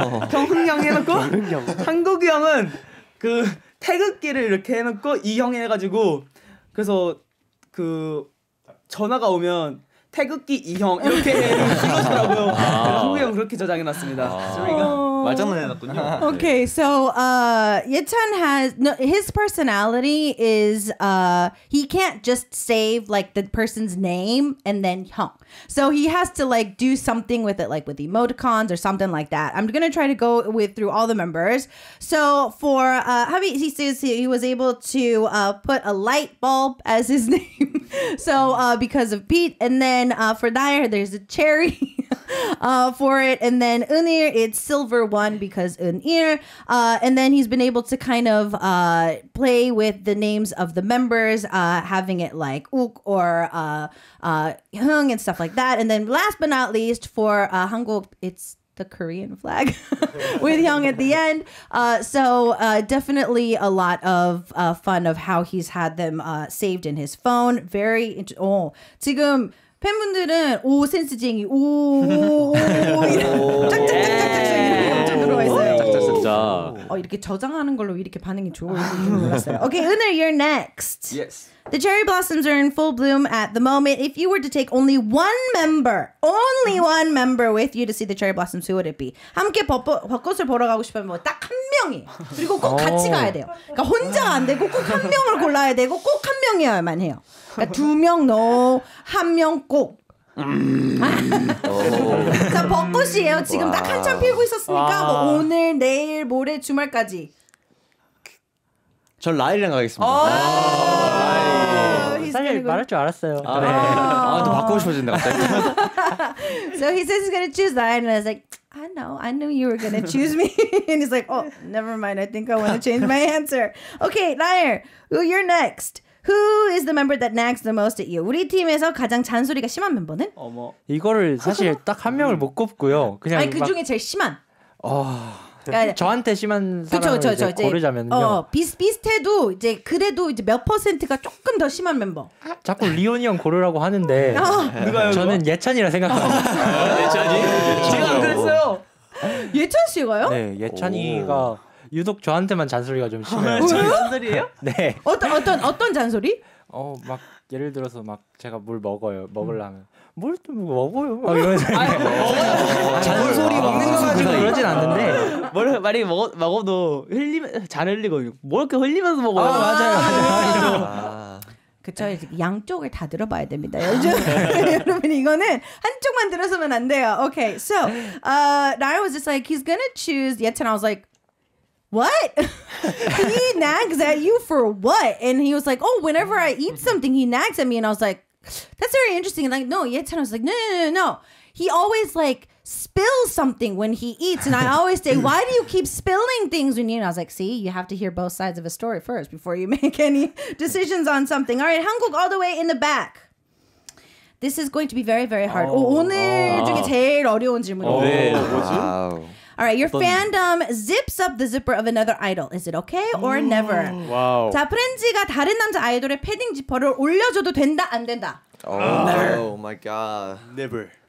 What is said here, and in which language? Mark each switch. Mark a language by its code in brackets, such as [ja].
[ko] 경흥형 해놓고 한국이 형은 그 태극기를 이렇게 해놓고 이형 해가지고 그래서 그 전화가 오면 태극기 이형 이렇게 불러주더라고요. 한국이 형 그렇게 저장해놨습니다. 저희가 말장난 해놨군요. [en] Okay, so Yetan has his personality is he can't just save like the person's name and then Hyung. So he has to like do something with it, like with emoticons or something like that. I'm gonna try to go through all the members. So for Habi, he says he was able to put a light bulb as his name. So because of Pete, and then for Dyer, there's a cherry for it, and then Unir, it's silver one because Unir, and then he's been able to kind of play with the names of the members, having it like Uk or Hyung and stuff like that. And then last but not least for Hanguk, it's the Korean flag with Hyung at the end. So definitely a lot of fun of how he's had them saved in his phone. [ko] Very 지금 팬분들은 오 센스쟁이 오 짝짝짝짝짝 이렇게 엄청 들어와 있어요. 짝짝짝짝. 이렇게 저장하는 걸로 이렇게 반응이 좋을 줄 몰랐어요. [en] Okay, Eunir, you're next. Yes. The cherry blossoms are in full bloom at the moment. If you were to take only one member with you to see the cherry blossoms, who would it be? [ko] 함께 벚꽃을 보러 가고 싶으면 뭐 딱 한 명이. 그리고 꼭 같이 가야 돼요. 그러니까 혼자가 안 되고 꼭 한 명을 골라야 되고 꼭 한 명이어야만 해요. 그러니까 2명 no, 1명 꼭. 자, 벚꽃이에요. 지금 딱 한참 피고 있었으니까 뭐 오늘, 내일, 모레, 주말까지. 전 라일이랑 가겠습니다. 사실 말할 줄 알았어요. 또 바꾸고 싶어진다 갑자기. [en] So he says he's gonna choose that, and I was like, I knew you were gonna choose me. And he's like, oh, never mind. I think I want to change my answer. Okay, Nair, you're next. Who is the member that nags the most at you? [ko] 우리 팀에서 가장 잔소리가 심한 멤버는? 이거를 사실 딱 한 명을 못 꼽고요. 그냥 아니 그 중에 제일 심한. 그러니까 저한테 심한 사람을 이제 고르자면요. 비슷해도 이제 그래도 이제 몇 퍼센트가 조금 더 심한 멤버. 자꾸 리온이 형 고르라고 하는데 저는 예찬이라 생각합니다. 예찬이? 제가 안 그랬어요. 예찬 씨가요? 네, 예찬이가 유독 저한테만 잔소리가 좀 심해요. 잔소리예요? 네. 어떤 잔소리? 막 예를 들어서 막 제가 물 먹으려면 뭘 또 먹어요? 막 이러면서 잔소리 먹는 거 가지고 그러진 않는데 많이 먹어도 잘 흘리거든요. 뭘 이렇게 흘리면서 먹어요? 맞아요. 그쵸, 양쪽을 다 들어봐야 됩니다. 여러분 이거는 한쪽만 들어서면 안 돼요. [en] Okay, so Naira was just like he's gonna choose Yetan. I was like, what? He nags at you for what? And he was like, oh, whenever I eat something, he nags at me. And I was like, that's very interesting. And like, no, Yetan was like, no. He always like spills something when he eats. And I always say, why do you keep spilling things when you eat? And I was like, see, you have to hear both sides of a story first before you make any decisions on something. All right, Hanguk all the way in the back. This is going to be very, very hard. [ko] 오늘 중에 제일 어려운 질문이에요. 네, 뭐지? [en] All right, your fandom zips up the zipper of another idol. Is it okay or never? [ko] 와우. 자, 프렌즈가 다른 남자 아이돌의 패딩 지퍼를 올려줘도 된다, 안 된다? [en] Oh my god. Never.